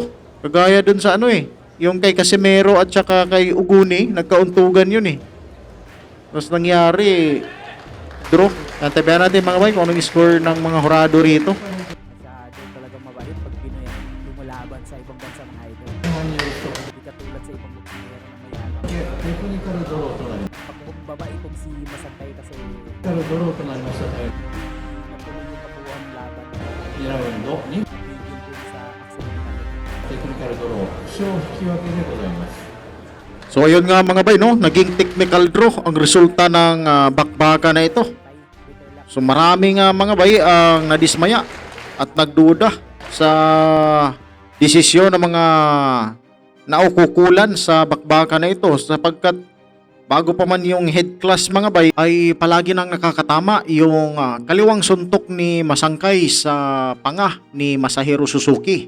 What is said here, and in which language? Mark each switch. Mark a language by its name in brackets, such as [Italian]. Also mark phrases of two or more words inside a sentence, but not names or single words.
[Filipino] Kagaya dun sa yung kay Casimero at saka kay Uguni, nagkauntugan yun eh. Tapos nangyari, draw. Nantabayan natin mga bay kung anong score ng mga hurado rito. Masyado talagang mabait pag Pinoy ang lumalaban sa ibang bansa mga idol. [Japanese] 後半によると、 [Filipino] Hindi katulad sa ibang boksingero na mayabang. [Japanese] テクニカルドローとなり、 [Filipino] Pag babae kong si Masantay kasi [Japanese] テクニカルドローとなりましたため、 [Filipino] natuloy yung kabuuan laban. [Japanese] 2 ラウンドに [Filipino] Tigil din sa accidental. [Japanese] テクニカルドロー、負傷引き分けでございます。 [Filipino] So ayun nga mga bay, no? Naging [English] technical draw [Filipino] ang resulta ng bakbaka na ito. So maraming mga bay ang nadismaya at nagduda sa desisyon ng mga naukukulan sa bakbaka na ito sapagkat bago pa man yung head class mga bay ay palagi nang nakakatama yung kaliwang suntok ni Masangkay sa panga ni Masahiro Suzuki.